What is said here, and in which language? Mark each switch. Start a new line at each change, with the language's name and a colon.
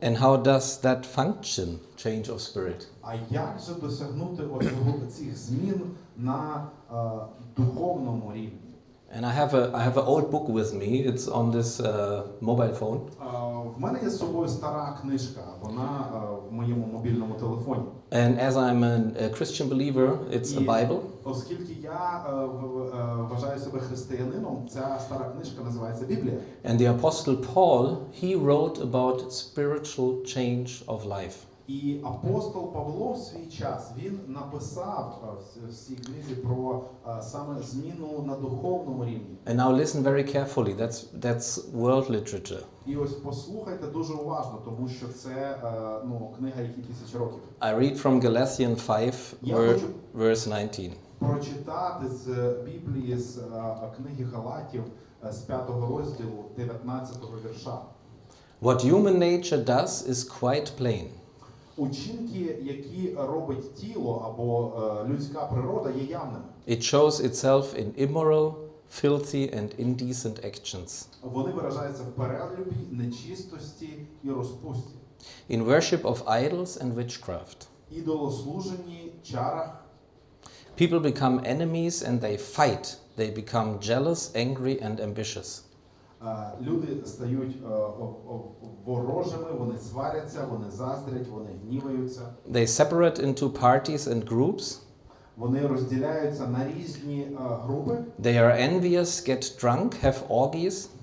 English: And how does that function, change of spirit?
Ukrainian: А як же досягнути цих змін на духовному рівні?
English: And I have an old book with me. It's on this mobile phone.
Ukrainian: В мене є з собою стара книжка. Вона в моєму мобільному телефоні.
English: And as I'm a Christian believer, it's a Bible.
Ukrainian: Оскільки я вважаю себе християнином, ця стара книжка називається Біблія.
English: And the Apostle Paul, he wrote about spiritual change of life.
Ukrainian: І апостол Павло в свій час, він написав в цій книзі про саме зміну на духовному рівні.
English: And now listen very carefully. That's world literature.
Ukrainian: І ось послухайте дуже уважно, тому що це книга, якій 1000 років.
English: I read from Galatians 5, verse 19.
Ukrainian: Прочитати з Біблії, з книги Галатів, з 5 розділу, 19 вірша.
English: What human nature does is quite plain.
Ukrainian: Учинки, які робить тіло або людська природа, є явними.
English: It shows itself in immoral, filthy and indecent actions.
Ukrainian: Вони виражаються в перелюбі, нечистості і розпусті.
English: In worship of idols and witchcraft.
Ukrainian: Ідолослуженні, чарах.
English: People become enemies and they fight. They become jealous, angry and ambitious.
Ukrainian: Люди стають ворожими, вони сваряться, вони заздрять, вони гніваються.
English: They separate into parties and groups.
Ukrainian: Вони розділяються на різні групи.
English: They are envious, get drunk, have orgies.